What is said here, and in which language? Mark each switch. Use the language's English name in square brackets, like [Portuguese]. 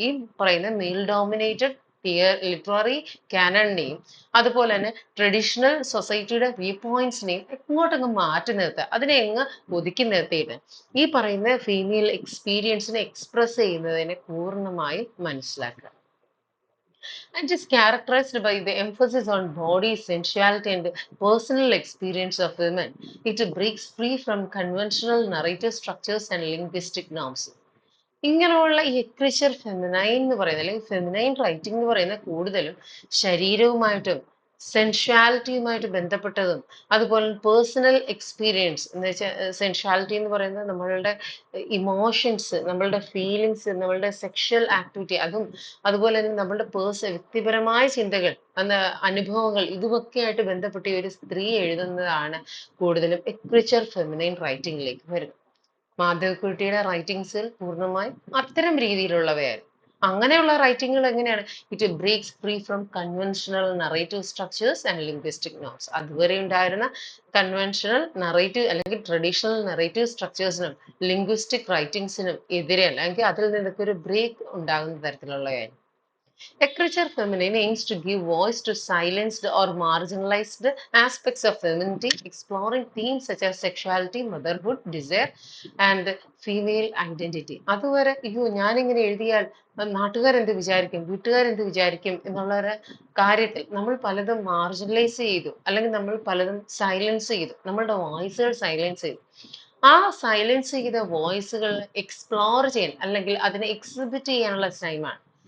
[Malayalam] ഈ പറയുന്ന mail dominated literary കാനണിനെയും അതുപോലെ തന്നെ ട്രഡീഷണൽ സൊസൈറ്റിയുടെ വ്യൂ പോയിന്റ്സിനെയും ഇങ്ങോട്ടങ്ങ് മാറ്റി നിർത്തുക, അതിനെ അങ്ങ് ഒതുക്കി നിർത്തിയിട്ട് ഈ പറയുന്ന ഫീമെയിൽ എക്സ്പീരിയൻസിനെ എക്സ്പ്രസ് ചെയ്യുന്നതിനെ പൂർണ്ണമായും മനസ്സിലാക്കുക. [English] And is characterized by the emphasis on body, sensuality, and personal experience of women. It breaks free from conventional narrative structures and linguistic norms. [Malayalam] ഇങ്ങനെയുള്ള ഈ ലിറ്ററേച്ചർ ഫെമിനൈൻ എന്ന് പറയുന്നത് അല്ലെങ്കിൽ ഫെമിനൈൻ റൈറ്റിംഗ് എന്ന് പറയുന്നത് കൂടുതലും ശരീരവുമായിട്ടും സെൻഷ്വാലിറ്റിയുമായിട്ട് ബന്ധപ്പെട്ടതും അതുപോലെ പേഴ്സണൽ എക്സ്പീരിയൻസ് എന്ന് വെച്ചാൽ സെൻഷ്വാലിറ്റി എന്ന് പറയുന്നത് നമ്മളുടെ ഇമോഷൻസ്, നമ്മളുടെ ഫീലിങ്സ്, നമ്മളുടെ സെക്ഷൽ ആക്ടിവിറ്റി, അതുപോലെ തന്നെ നമ്മളുടെ വ്യക്തിപരമായ ചിന്തകൾ, അനുഭവങ്ങൾ, ഇതുമൊക്കെയായിട്ട് ബന്ധപ്പെട്ട് ഒരു സ്ത്രീ എഴുതുന്നതാണ് കൂടുതലും ലിറ്ററേച്ചർ ഫെമിനൈൻ റൈറ്റിംഗിലേക്ക് വരുന്നത്. മാധവിക്കുട്ടിയുടെ റൈറ്റിംഗ്സുകൾ പൂർണ്ണമായും അത്തരം രീതിയിലുള്ളവയായിരുന്നു. അങ്ങനെയുള്ള റൈറ്റിങ്ങുകൾ എങ്ങനെയാണ്? [English] It breaks free from conventional narrative structures and linguistic norms. [Malayalam] അതുവരെ ഉണ്ടായിരുന്ന കൺവെൻഷണൽ നറേറ്റീവ് അല്ലെങ്കിൽ ട്രഡീഷണൽ നറേറ്റീവ് സ്ട്രക്ചേഴ്സിനും ലിംഗ്വിസ്റ്റിക് റൈറ്റിംഗ്സിനും എതിരെയല്ല, അല്ലെങ്കിൽ അതിൽ നിന്നൊക്കെ ഒരു ബ്രേക്ക് ഉണ്ടാകുന്ന തരത്തിലുള്ളതായിരുന്നു. [English] Literature feminine aims to give voice to silenced or marginalized aspects of femininity, exploring themes such as sexuality, motherhood, desire, and female identity. [Malayalam] അതുവരെ ഞാനിങ്ങനെ എഴുതിയാൽ നാട്ടുകാരെന്ത് വിചാരിക്കും, വീട്ടുകാരെന്ത് വിചാരിക്കും എന്നുള്ള ഒരു കാര്യത്തിൽ നമ്മൾ പലതും മാർജിനലൈസ് ചെയ്തു, അല്ലെങ്കിൽ നമ്മൾ പലതും സൈലൻസ് ചെയ്തു, നമ്മളുടെ വോയിസുകൾ സൈലൻസ് ചെയ്തു. ആ സൈലൻസ് ചെയ്ത വോയിസുകൾ എക്സ്പ്ലോർ ചെയ്യാൻ അല്ലെങ്കിൽ അതിനെ എക്സിബിറ്റ് ചെയ്യാനുള്ള ടൈമാണ്.